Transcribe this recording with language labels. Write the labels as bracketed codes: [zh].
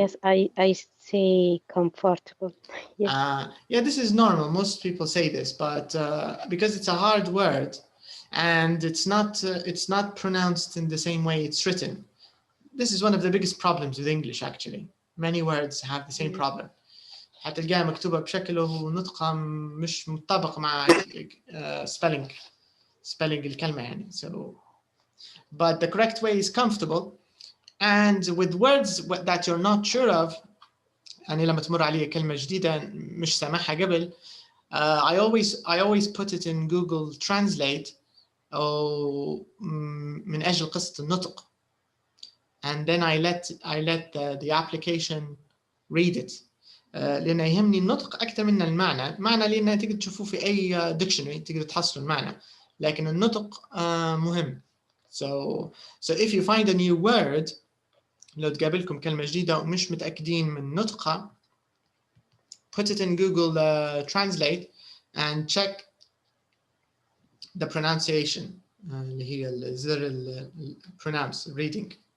[en] Yes, I say comfortable. Yes. Yeah, this is normal. Most people say this, but because it's a hard word and it's not pronounced in the same way it's written. This is one of the biggest problems with English actually. Many words have the same problem. [ar] هتلقاها مكتوبة بشكل ونطقها مش مطابق مع spelling الكلمة يعني. [en] So, but the correct way is comfortable. And with words that you're not sure of, [ar] يعني لما تمر علي كلمة جديدة مش سامعها قبل, [en] I always put it in Google Translate [ar] أو من أجل قصة النطق. [en] And then I let the application read it. [ar] لأنه يهمني النطق أكثر من المعنى. معنى لأنه تقدر تشوفوه في أي dictionary تقدر تحصلوا المعنى. لكن النطق مهم. [en] So if you find a new word, [ar] لو تقابلكم كلمة جديدة ومش متأكدين من نطقها, [en] put it in Google Translate and check the pronunciation. [ar] اللي هي الزر [en] pronounce reading.